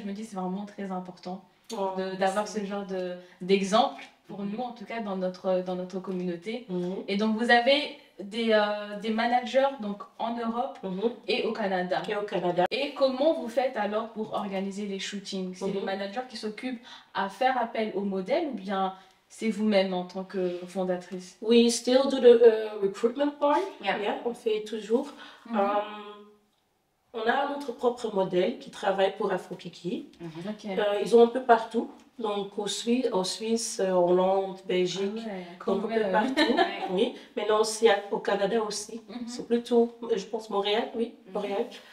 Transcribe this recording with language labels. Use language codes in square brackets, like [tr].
[fr] Je me dis, c'est vraiment très important d'avoir ce genre d'exemple, pour nous en tout cas, dans notre communauté. Et donc vous avez des managers donc, en Europe et au Canada. Et comment vous faites alors pour organiser les shootings? C'est les managers qui s'occupent à faire appel aux modèles ou bien c'est vous-même en tant que fondatrice? [en] We still do the recruitment part. [fr] On fait toujours. On a notre propre modèle qui travaille pour Afro-Kiki. Ils ont un peu partout. Donc au Suisse, Hollande, Belgique, donc un peu partout. Oui. Maintenant aussi au Canada aussi. C'est plutôt, je pense, Montréal, Montréal.